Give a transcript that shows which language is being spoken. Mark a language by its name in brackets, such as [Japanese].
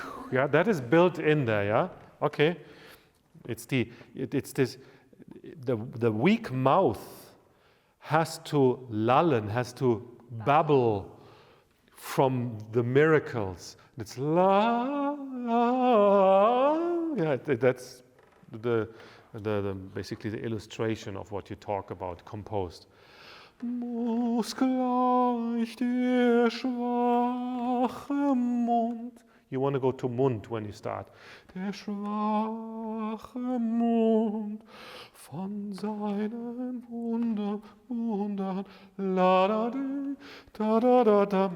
[English] Yeah, that is built in there. Yeah, okay. It's the weak mouth has to lullen, has to babble from the miracles. It's la, la. Yeah, that's the basically the illustration of what you talk about, composed. [German] Muss gleich der schwache Mund. [English] You want to go to Mund when you start. [German] Der schwache Mund von seinen Wundern, la da da da da da.